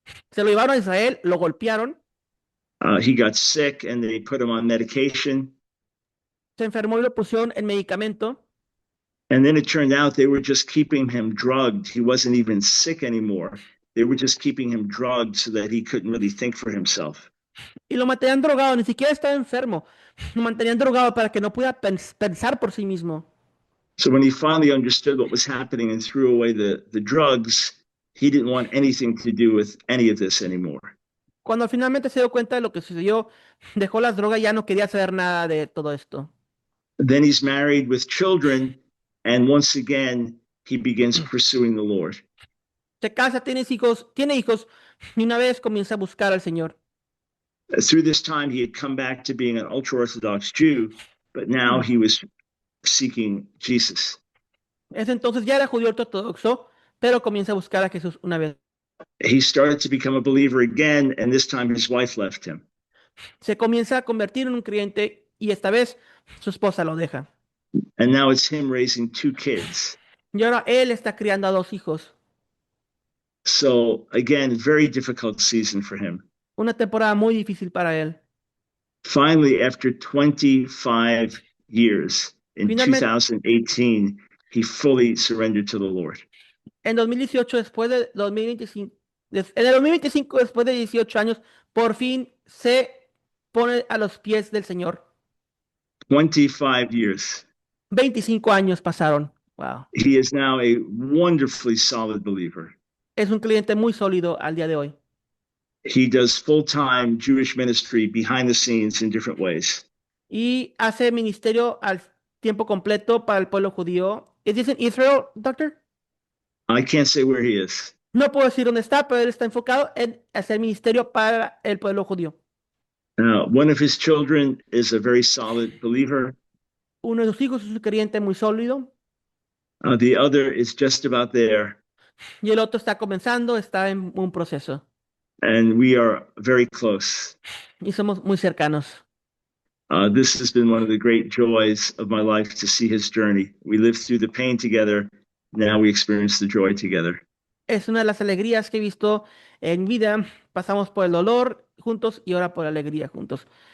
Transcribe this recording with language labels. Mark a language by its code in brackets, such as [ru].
[es] Se lo llevaron a Israel, lo golpearon. [en] He got sick, and they put him on medication. [es] Se enfermó y lo pusieron en medicamento. [en] And then it turned out they were just keeping him drugged. He wasn't even sick anymore. They were just keeping him drugged so that he couldn't really think for himself. [es] Y lo mantenían drogado, ni siquiera estaba enfermo. Lo mantenían drogado para que no pudiera pensar por sí mismo. [en] So when he finally understood what was happening and threw away the drugs, he didn't want anything to do with any of this anymore. [es] Cuando finalmente se dio cuenta de lo que sucedió, dejó las drogas y ya no quería saber nada de todo esto. [en] Then he's married with children, and once again, he begins pursuing the Lord. [es] Se casa, tiene hijos, y una vez comienza a buscar al Señor. [en] Through this time, he had come back to being an ultra-Orthodox Jew, but now he was seeking Jesus. [es] Entonces ya era judío ortodoxo, pero comienza a buscar a Jesús una vez. [en] He started to become a believer again, and this time his wife left him. [es] Se comienza a convertir en un creyente y esta vez su esposa lo deja. [en] And now it's him raising 2 kids. [es] Y ahora él está criando a 2 hijos. [en] So again, very difficult season for him. [es] Una temporada muy difícil para él. [en] Finally, after 25 years, in [es] Finalmente, [en] 2018, he fully surrendered to the Lord. [es] en 2018, después de 2025, en el 2025, después de 18 años, por fin se pone a los pies del Señor. [en] 25 years. [es] 25 años pasaron. Wow. [en] He is now a wonderfully solid believer. [es] Es un cliente muy sólido al día de hoy. [en] He does full-time Jewish ministry behind the scenes in different ways. [es] Y hace ministerio al tiempo completo para el pueblo judío. [en] ¿Es this in Israel, doctor? I can't say where he is. [es] No puedo decir dónde está, pero él está enfocado en hacer ministerio para el pueblo judío. [en] One of his children is a very solid believer. [es] Uno de sus hijos es un creyente muy sólido [en] The other is just about there, [es] y el otro está comenzando, está en un proceso [en] and we are very close. [es] y somos muy cercanos. [en] This has been one of the great joys of my life to see his journey. We lived through the pain together. Now we experience the joy together. [es] Es una de las alegrías que he visto en vida. Pasamos por el dolor juntos y ahora por la alegría juntos.